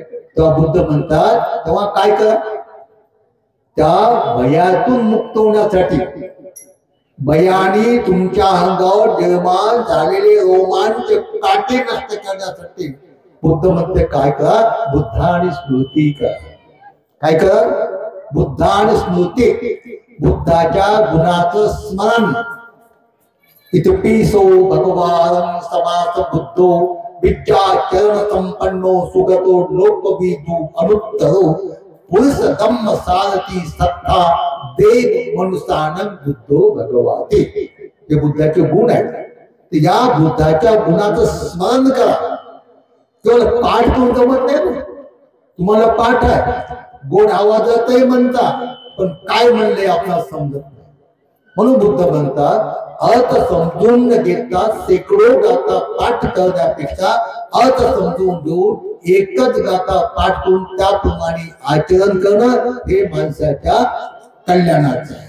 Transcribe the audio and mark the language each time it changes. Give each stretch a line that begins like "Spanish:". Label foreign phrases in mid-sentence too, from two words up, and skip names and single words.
Marathi: तेव्हा बुद्ध म्हणतात, तेव्हा काय करा, त्या भयातून मुक्त होण्यासाठी, भयाने तुमच्या अंगावर निर्माण झालेले रोमांच काटे नष्ट करण्यासाठी बुद्ध म्हणते काय करा, बुद्ध आणि स्मृती करा. काय करा, बुद्ध आणि स्मृती, बुद्धाच्या गुणाचं स्मरण.
Pali: इतपिसो भगवान समास बुद्धो विद्याचरण संपन्नो सुगतो लोकविदु अनुत्तरो पुरुष धम्म सारथी सत्ता देव मनुष्यानं बुद्धो भगवाते.
Marathi: हे बुद्धाचे गुण आहेत. या बुद्धाच्या गुणाचं स्मरण करा. केवळ पाठ करून जमत नाही. तुम्हाला पाठ आहे, गोड आवाजातही म्हणता, पण काय म्हणले आपल्याला समजत नाही. म्हणून बुद्ध म्हणतात अर्थ समजून घेता शेकडो गाथा पाठ करण्यापेक्षा अर्थ समजून घेऊन एकच गाथा पाठ करून त्याप्रमाणे आचरण करणं हे माणसाच्या कल्याणाचं आहे.